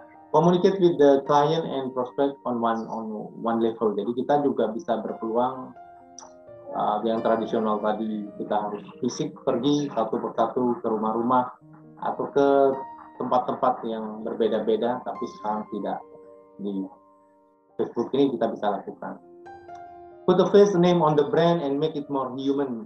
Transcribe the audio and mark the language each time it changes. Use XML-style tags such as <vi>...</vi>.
<en>Communicate with the client and prospect on one level.</en> <id>Jadi kita juga bisa berpeluang yang tradisional tadi kita harus fisik pergi satu persatu ke rumah-rumah atau ke tempat-tempat yang berbeda-beda, tapi sekarang tidak. Di Facebook ini kita bisa lakukan.</id> <en>Put the face name on the brand and make it more human.</en>